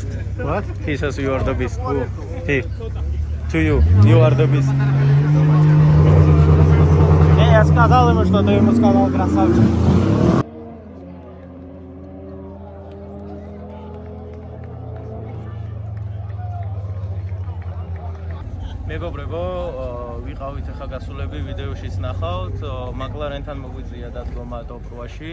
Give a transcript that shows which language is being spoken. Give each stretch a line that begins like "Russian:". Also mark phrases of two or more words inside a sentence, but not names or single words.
English: What? He says you are the beast. He. To you. You are the beast.
Russian: Я сказал ему, что ты ему сказал, красавчик.
Georgian: მეგობრებო, ვიყავით ახლა გასულები ვიდეოშიც ნახავთ, McLaren-თან მოგვიწია დადგომა top 8-ში.